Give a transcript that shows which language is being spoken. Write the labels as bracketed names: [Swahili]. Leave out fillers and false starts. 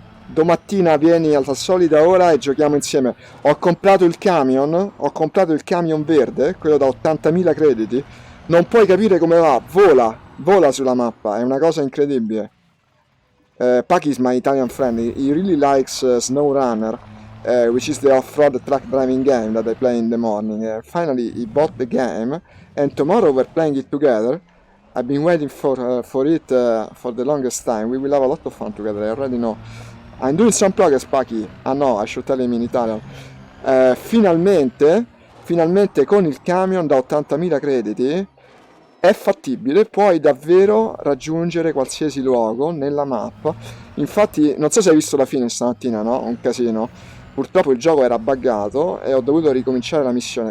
[Italian] Domattina vieni alla solita ora e giochiamo insieme. Ho comprato il camion verde, quello da 80.000 crediti. Non puoi capire come va, vola sulla mappa, è una cosa incredibile. [English] Paki is my Italian friend. He really likes SnowRunner, which is the off-road truck driving game that I play in the morning. Finally, he bought the game, and tomorrow we're playing it together. I've been waiting for it for the longest time. We will have a lot of fun together, I already know. I'm doing some progress, Paki. Ah no, I should tell him in Italian. [Italian] Finalmente con il camion da 80.000 crediti è fattibile, puoi davvero raggiungere qualsiasi luogo nella mappa. Infatti, non so se hai visto la fine stamattina, no? Un casino. Purtroppo il gioco era buggato e ho dovuto ricominciare la missione.